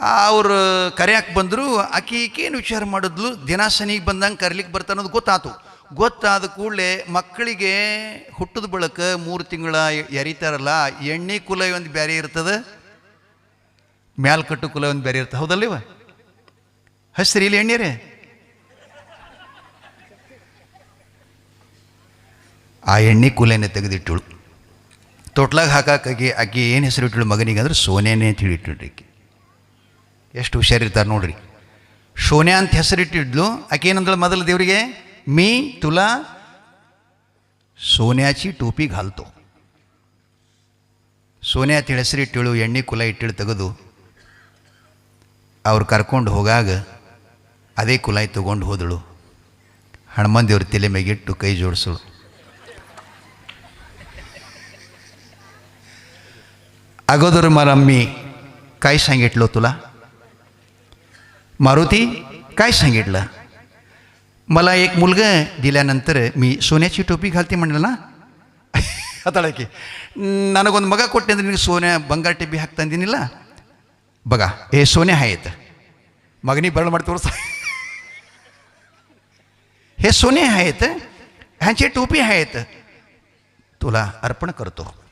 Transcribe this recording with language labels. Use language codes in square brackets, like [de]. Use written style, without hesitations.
[kn] ಅವ್ರು ಕರ್ಯಾಕೆ ಬಂದರು. ಆಕೇನು ವಿಚಾರ ಮಾಡಿದ್ಲು, ದಿನ ಸನಿಗೆ ಬಂದಂಗೆ ಕರ್ಲಿಕ್ಕೆ ಬರ್ತಾ ಅನ್ನೋದು ಗೊತ್ತಾದ ಕೂಡಲೇ ಮಕ್ಕಳಿಗೆ ಹುಟ್ಟಿದ ಬಳಕ 3 ತಿಂಗಳ ಎರಿತಾರಲ್ಲ, ಎಣ್ಣೆ ಕುಲ ಒಂದು ಬೇರೆ ಇರ್ತದೆ, ಮ್ಯಾಲ್ಕಟ್ಟು ಕುಲ ಒಂದು ಬೇರೆ ಇರ್ತದೆ, ಹೌದಲ್ಲಿವ? ಹಸ್ರಿ ಇಲ್ಲಿ ಎಣ್ಣೆ ರೀ. ಆ ಎಣ್ಣೆ ಕುಲೆನೇ ತೆಗೆದಿಟ್ಟಳು, ತೊಟ್ಲಾಗ ಹಾಕಾಕಿ. ಆಕೆ ಏನು ಹೆಸರು ಇಟ್ಟಳು ಮಗನಿಗೆ ಅಂದ್ರೆ ಸೋನ್ಯಾನೇ ಅಂತ ಹೇಳಿಟ್ಟಿಡ್ರಿ. ಆಕೆ ಎಷ್ಟು ಹುಷಾರಿರ್ತಾರೆ ನೋಡ್ರಿ. ಸೋನ್ಯಾ ಅಂತ ಹೆಸರಿಟ್ಟಿದ್ಲು. ಆಕೆ ಏನಂದಳು ಮೊದಲು ದೇವರಿಗೆ, [mr] मी तुला सोन्याची टोपी घालतो. [kn] ಸೋನ್ಯಾ ಅಂತ ಹೆಸರಿಟ್ಟಳು, ಎಣ್ಣೆ ಕುಲ ಇಟ್ಟಿಳು ತೆಗೆದು ಅವ್ರು ಕರ್ಕೊಂಡು ಹೋಗಾಗ ಅದೇ ಕುಲಾಯಿ ತೊಗೊಂಡು ಹೋದಳು. ಹನುಮಾನ್ ದೇವ್ರ ತಲೆ ಮೇಗಿಟ್ಟು ಕೈ ಜೋಡಿಸಳು. [mr] अगोदर मला मी काय सांगितलं तुला? मारुती काय सांगितलं? मला एक मुलगा दिल्यानंतर मी सोन्याची टोपी घालते म्हणलं ना. [kn] ಅತಾಳಕ್ಕೆ ನನಗೊಂದು ಮಗ ಕೊಟ್ಟೆ ಅಂದರೆ ನಿನಗೆ ಸೋನ್ಯಾ ಬಂಗಾರ ಟಿಬ್ಬಿ ಹಾಕ್ತಂದಿನಿಲ್ಲ. [mr] बघा हे सोने आहेत, मगनी बरं [kn] ಮಾಡಿ ತೋರಿಸ, [mr] हे सोने आहेत, ह्यांचे टोपी आहेत, तुला अर्पण करतो.